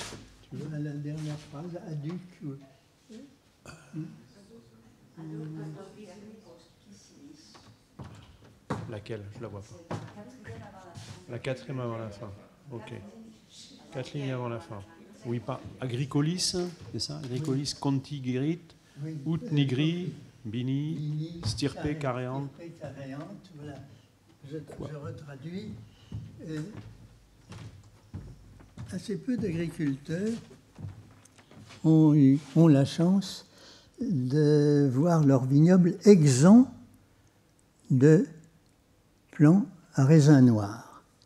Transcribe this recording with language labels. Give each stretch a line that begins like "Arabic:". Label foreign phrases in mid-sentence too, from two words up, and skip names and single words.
French: La dernière phrase, aduc. Laquelle? Je la vois pas. La quatrième avant la fin. Ok. 4 lignes avant la fin. Oui, pas. Agricolis, c'est ça?
Latin: Agricolis contigerit, ut nigri, bini, stirpe careant.
French: Voilà. Je retraduis. Assez peu d'agriculteurs ont la chance de voir leur vignoble exempt de plants à raisin noir.